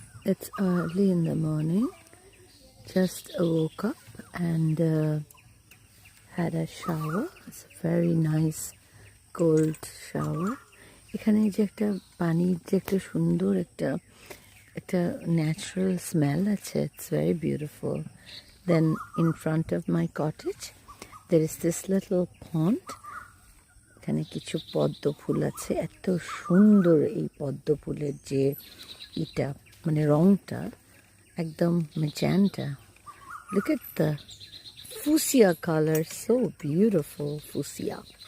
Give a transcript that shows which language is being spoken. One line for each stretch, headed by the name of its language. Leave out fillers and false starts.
English: It's early in the morning. Just woke up and had a shower. It's a very nice cold shower.
Bangla: এখানে যে একটা পানির যে একটা সুন্দর একটা
English: natural smell
Bangla: আছে.
English: It's very beautiful. Then in front of my cottage there is this little pond.
Bangla: এখানে কিছু পদ্ম ফুল আছে. এত সুন্দর এই পদ্ম ফুলের যে মানে রংটা একদম magenta.
English: Look at the fuchsia color, so beautiful fuchsia.